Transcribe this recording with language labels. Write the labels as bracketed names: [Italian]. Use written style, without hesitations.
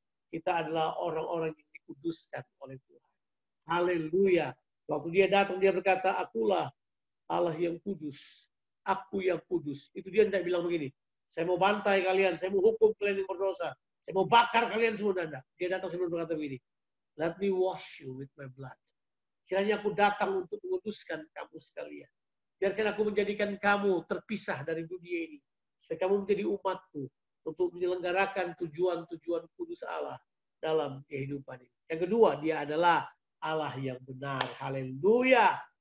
[Indonesian] Kita adalah orang-orang yang dikuduskan oleh Tuhan. Haleluya. Waktu dia datang, dia berkata, akulah Allah yang kudus. Aku yang kudus. Itu dia tidak bilang begini. Saya mau bantai kalian, saya mau hukum kalian yang berdosa. Saya mau bakar kalian semua. Dia datang sebelum berkata begini. [English] Let me wash you with my blood. [Indonesian] Kiranya aku datang untuk menguduskan kamu sekalian. Biarkan aku menjadikan kamu terpisah dari dunia ini. Supaya kamu menjadi umatku untuk menyelenggarakan tujuan-tujuan kudus Allah dalam kehidupan ini. Yang kedua, dia adalah Allah yang benar. Haleluya.